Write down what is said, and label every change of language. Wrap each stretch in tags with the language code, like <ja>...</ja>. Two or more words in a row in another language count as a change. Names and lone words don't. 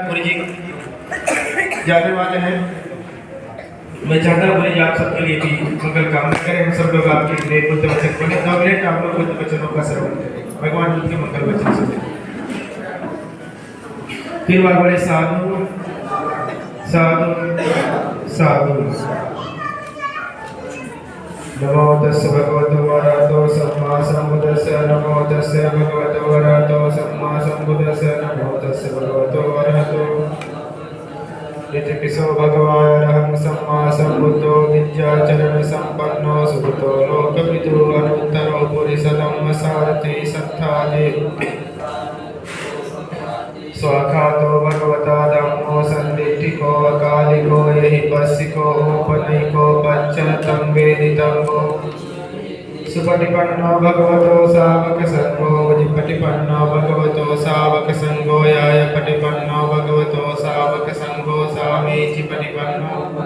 <hi>गुरु जी जाने वाले हैं। मैं चाहता हूँ गुरु जी आप सबके लिए भी मंगल कामना करें। हम सब लोग आपके लिए बुद्ध वचन बोले। 2 मिनट आप लोग बुद्ध वचनों का श्रवण करें, भगवान बुद्ध के मंगल वचन सुने। फिर बार बड़े साधु साधु साधु।</hi> <pi>नमो तस्य भगवतो वरहतो सम्मा सम्बुद्धस्य। नमो तस्य भगवतो वरहतो सम्मा सम्बुद्धस्य। नमो तस्य भगवतो वरहतो। इति पिसो भगवानरहं सम्मा सम्बुद्धो विद्याचरण संपन्नो सुकृतो लोकविदो अनुत्तरो पुरुषोत्तम सारथि सत्तादि। स्वाखातो भगवता धम्मो संदिष्टिको अकालिको यहि पस्सिको उपनयिको पच्चनतं वेदितम्बो। सुपटिपन्नो भगवतो सावक संघो विपटिपन्नो भगवतो सावक संघो याय पटिपन्नो भगवतो सावक संघो सामीचि पटिपन्नो।</pi>